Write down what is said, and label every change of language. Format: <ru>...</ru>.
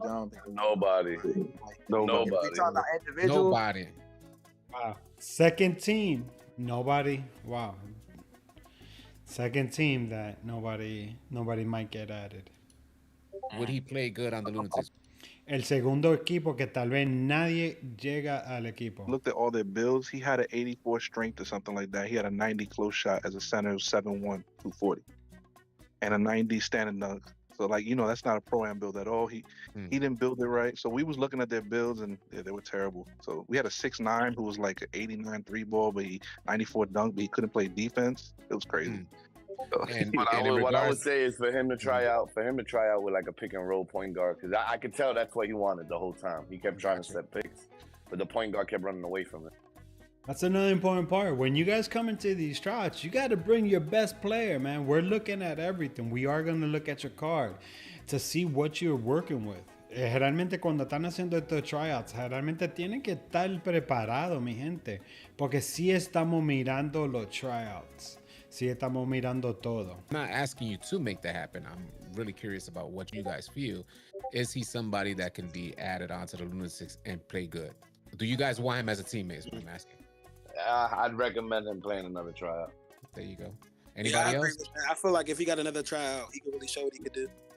<en>I don't think nobody. If we talking about individuals, nobody. Wow. Second team, nobody. Wow. Second team that nobody might get added. Would he play good on the Lunatics?</en> <es>El segundo equipo que tal vez nadie llega al equipo.</es> <en>Looked at all their builds. He had an 84 strength or something like that. He had a 90 close shot as a center of 7'1", 240, and a 90 standing dunk. So like, you know, that's not a pro-am build at all. He didn't build it right. So we was looking at their builds and they were terrible. So we had a 6'9" who was like an 89 3 ball, but he 94 dunk, but he couldn't play defense. It was crazy. So, what I would say is for him to try out with like a pick and roll point guard, because I could tell that's what he wanted the whole time. He kept trying to set picks, but the point guard kept running away from it. That's another important part. When you guys come into these tryouts, you got to bring your best player, man. We're looking at everything. We are going to look at your card to see what you're working with.</en> <es>Generalmente cuando están haciendo estos tryouts, generalmente tienen que estar preparados, mi gente, porque sí estamos mirando los tryouts. Sí estamos mirando todo.</es> <en>I'm not asking you to make that happen. I'm really curious about what you guys feel. Is he somebody that can be added onto the Lunatics and play good? Do you guys want him as a teammate is what I'm asking. I'd recommend him playing another tryout. There you go. Anybody else? I feel like if he got another tryout, he could really show what he could do.</en>